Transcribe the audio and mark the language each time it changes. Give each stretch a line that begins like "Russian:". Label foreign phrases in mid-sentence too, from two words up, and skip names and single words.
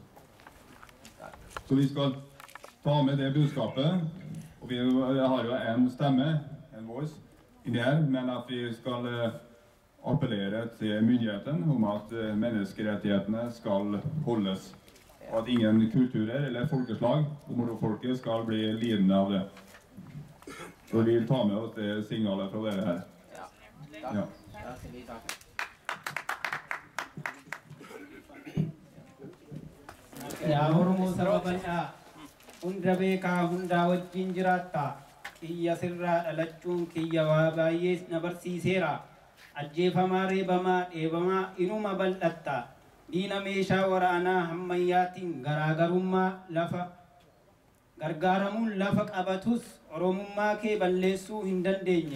Norwegian: Så vi skal ta med det budskapet, og vi har jo en stemme, en voice, inni her, men at vi skal appellere til myndigheten om at menneskerettighetene skal holdes, og at ingen kulturer eller folkeslag, Oromo-folket, skal bli lidende av det. Så vi vil ta med oss det signalet fra dere her. Ja. Ja,
Oromo: Oromo sababana hunda beekaa hundaa wajjin jiraatta kiyya sirraa dhalachuun kiyya waa baay'ee na barsiiseera. Ajjeefamaa reebamaa dheebamaa inuma bal'atta. Diina meeshaa waraanaa hammayyaatiin garaagarummaa lafa gargaaramuun lafa qabatus oromummaa kee balleessuu hin dandeenye.